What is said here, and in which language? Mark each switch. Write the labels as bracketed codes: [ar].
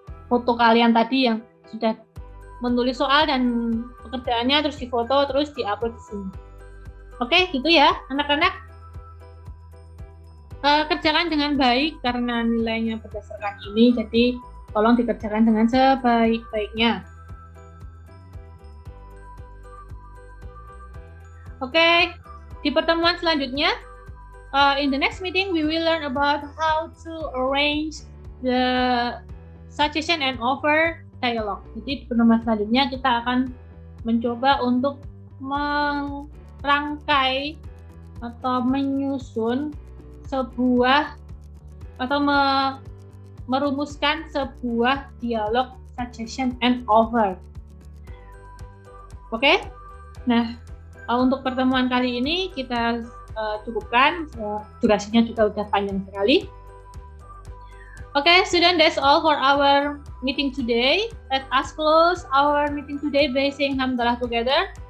[id] Foto kalian tadi yang sudah menulis soal dan pekerjaannya terus difoto terus diupload di sini. Oke, gitu ya anak-anak. Kerjakan dengan baik karena nilainya berdasarkan ini, jadi tolong dikerjakan dengan sebaik-baiknya. [en] Oke, [id] di pertemuan selanjutnya, [en] in the next meeting we will learn about how to arrange the suggestion and offer dialogue. [id] Jadi di pertemuan selanjutnya kita akan mencoba untuk merangkai atau menyusun sebuah atau merumuskan sebuah dialog suggestion and offer. Oke? Nah, untuk pertemuan kali ini kita cukupkan, durasinya juga udah panjang sekali. [en] Okay, student, that's all for our meeting today. Let us close our meeting today by saying Alhamdulillah together.